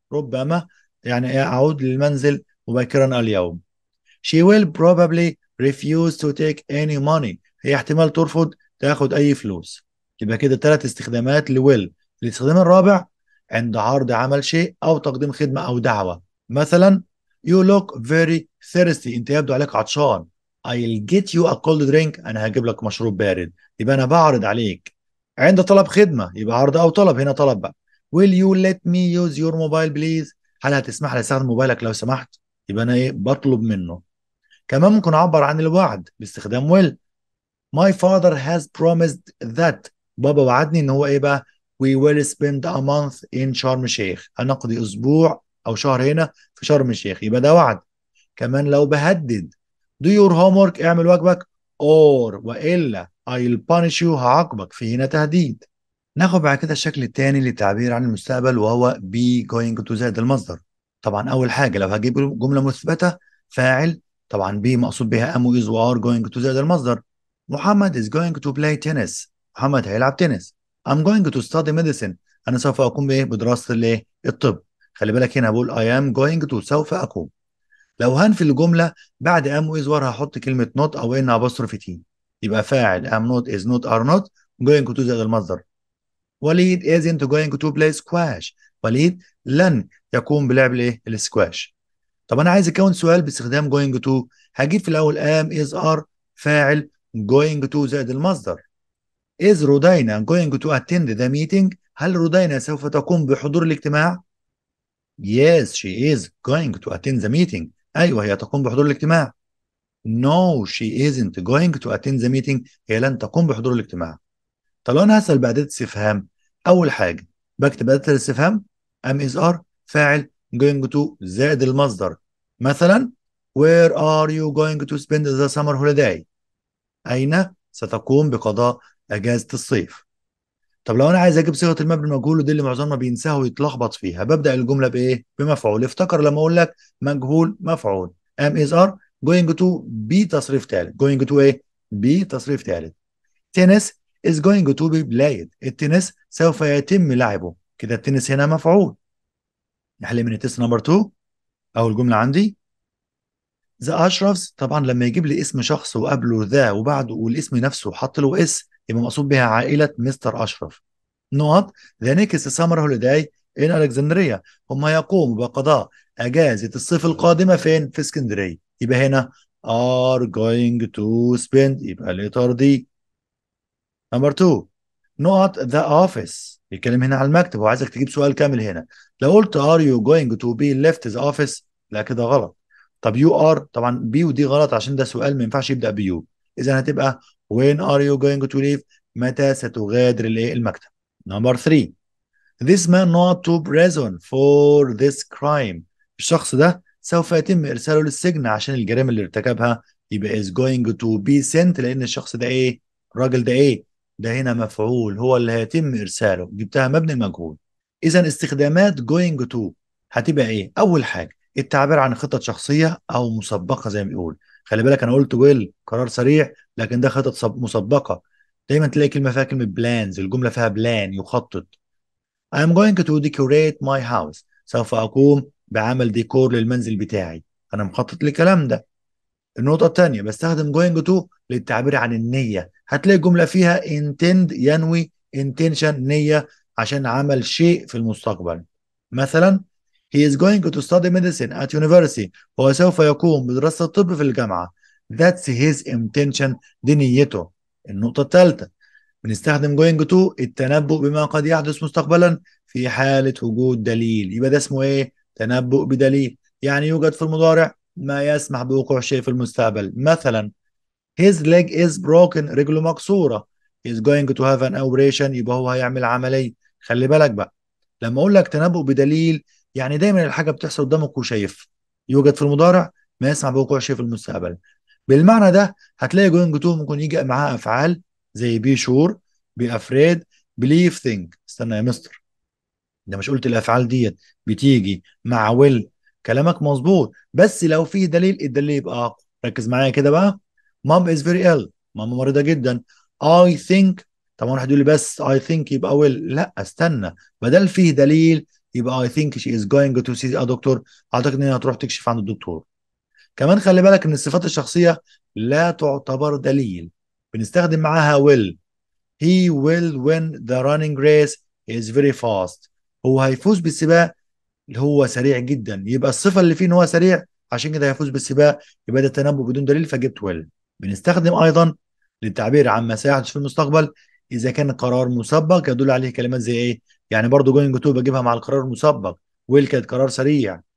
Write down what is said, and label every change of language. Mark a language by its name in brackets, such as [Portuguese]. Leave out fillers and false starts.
[Arabic] ربما يعني إيه أعود للمنزل مبكرا اليوم. [English] She will probably refuse to take any money. [Arabic] هي احتمال ترفض تاخد أي فلوس. يبقى كده ثلاث استخدامات لويل. الاستخدام الرابع عند عرض عمل شيء أو تقديم خدمة أو دعوة. [English] مثلا you look very thirsty. [Arabic] أنت يبدو عليك عطشان. [English] I'll get you a cold drink. [Arabic] أنا هجيب لك مشروب بارد. يبقى أنا بعرض عليك. عند طلب خدمة يبقى عرض أو طلب. هنا طلب بقى. [English] will you let me use your mobile please. [Arabic] هل هتسمح لي استخدم موبايلك لو سمحت. يبقى أنا إيه بطلب منه. كمان ممكن أعبر عن الوعد باستخدام will. [English] My father has promised that. [Arabic] بابا وعدني إن هو إيه بقى [English] we will spend a month in [Arabic] شرم الشيخ. هنقضي أسبوع أو شهر هنا في شرم الشيخ. يبقى ده وعد. كمان لو بهدد [English] do your homework. [Arabic] اعمل واجبك [English] or [Arabic] وإلا [English] I'll punish you. [Arabic] هعاقبك. في هنا تهديد. ناخد بعد كده الشكل الثاني للتعبير عن المستقبل وهو be going to زائد المصدر. طبعا أول حاجة لو هجيب جملة مثبتة فاعل طبعا be مقصود بها am و is و are going to زائد المصدر. [English] محمد is going to play tennis. [Arabic] محمد هيلعب تنس. [English] I'm going to study medicine. [Arabic] أنا سوف أقوم بإيه بدراسة الإيه الطب. خلي بالك هنا بقول [English] I am going to [Arabic] سوف أقوم. لو هنفي الجملة بعد am و is و are هحط كلمة not أو in apostrophe t. يبقى فاعل am not is not are not going to زائد المصدر. [English] وليد isn't going to play squash. [Arabic] وليد لن يقوم بلعب الايه السكواش. طب انا عايز اكون سؤال باستخدام going to. هجيب في الاول am is are فاعل going to زائد المصدر. [English] is رودينا going to attend the meeting. [Arabic] هل رودينا سوف تقوم بحضور الاجتماع؟ [English] Yes she is going to attend the meeting. [Arabic] ايوه هي تقوم بحضور الاجتماع. [English] No she isn't going to attend the meeting. [Arabic] هي لن تقوم بحضور الاجتماع. طب لو انا هسأل بأداة استفهام اول حاجة بكتب أداة الاستفهام am is are فاعل going to زائد المصدر. [English] مثلا where are you going to spend the summer holiday. [Arabic] أين ستقوم بقضاء أجازة الصيف. طب لو أنا عايز أجيب صيغة المبني المجهول ودي اللي معظمنا بينساها ويتلخبط فيها ببدأ الجملة بإيه؟ بمفعول. افتكر لما أقول لك مجهول مفعول am is are going to be تصريف ثالث. going to إيه؟ be تصريف ثالث. [English] Tennis is going to be played. [Arabic] التنس سوف يتم لعبه. كده التنس هنا مفعول. نحل من التست نمبر 2. أول جملة عندي ذا أشرفs. طبعا لما يجيب لي اسم شخص وقبله ذا وبعده والاسم نفسه وحط له اس يبقى مقصود بها عائلة مستر أشرف. [English] نقط the next summer holiday in Alexandria. [Arabic] هم يقوموا بقضاء أجازة الصيف القادمة فين؟ في اسكندرية. يبقى هنا are going to spend. يبقى letter دي. نمبر 2 نقط ذا اوفيس. بيتكلم هنا على المكتب وعايزك تجيب سؤال كامل هنا. لو قلت [English] ار يو جوينج تو بي ليفت ذا اوفيس [Arabic] لا كده غلط. طب يو ار طبعا بي ودي غلط عشان ده سؤال ما ينفعش يبدا بيو. اذا هتبقى [English] وين ار يو جوينج تو ليف. [Arabic] متى ستغادر الايه المكتب. [English] Number 3 this man not to prison for this crime. [Arabic] الشخص ده سوف يتم ارساله للسجن عشان الجريمه اللي ارتكبها. يبقى is going to be sent لان الشخص ده ايه الراجل ده ايه ده هنا مفعول هو اللي هيتم ارساله. جبتها مبني المجهول. اذا استخدامات going to هتبقى ايه. اول حاجه التعبير عن خطط شخصيه او مسبقه زي ما بيقول. خلي بالك انا قلت will قرار سريع لكن ده خطط مسبقه. دايما تلاقي كلمه فيها كلمه plans. الجمله فيها بلان يخطط. [English] I am going to decorate my house. [Arabic] سوف أقوم بعمل ديكور للمنزل بتاعي. أنا مخطط للكلام ده. النقطة الثانية بستخدم going to للتعبير عن النية. هتلاقي جملة فيها intend ينوي intention نية عشان عمل شيء في المستقبل. [English] مثلا he is going to study medicine at university. [Arabic] هو سوف يقوم بدراسة الطب في الجامعة. [English] That's his intention. [Arabic] دي نيته. النقطة الثالثة بنستخدم going to التنبؤ بما قد يحدث مستقبلا في حالة وجود دليل. يبقى ده اسمه ايه؟ تنبؤ بدليل. يعني يوجد في المضارع ما يسمح بوقوع شيء في المستقبل. [English] مثلا his leg is broken. [Arabic] رجله مكسورة. [English] he is going to have an operation. [Arabic] يبقى هو هيعمل عملية. خلي بالك بقى لما اقول لك تنبؤ بدليل يعني دايما الحاجة بتحصل قدامك وشايف. يوجد في المضارع ما يسمح بوقوع شيء في المستقبل. بالمعنى ده هتلاقي going to ممكن يجي معاها افعال زي be sure be afraid believe think. استنى يا مستر ده مش قلت الافعال ديت بتيجي مع will كلامك مظبوط، بس لو فيه دليل الدليل يبقى اقوى. ركز معايا كده بقى. [English] mum is very ill، [Arabic] ماما مريضه جدا. [English] I think، طبعا واحد يقول لي بس I think يبقى will، لا استنى، بدل فيه دليل يبقى I think she is going to see a doctor، [Arabic] اعتقد ان هي هتروح تكشف عند الدكتور. كمان خلي بالك ان الصفات الشخصيه لا تعتبر دليل، بنستخدم معاها will. [English] He will win the running race. He is very fast. [Arabic] هو هيفوز بالسباق اللي هو سريع جدا، يبقى الصفة اللي فيه ان هو سريع، عشان كده هيفوز بالسباق، يبقى ده تنبؤ بدون دليل فجبت ويل. بنستخدم ايضا للتعبير عن ما سيحدث في المستقبل اذا كان قرار مسبق يدل عليه كلمات زي ايه. يعني برضو جوينج تو بجيبها مع القرار المسبق، ويل كانت قرار سريع.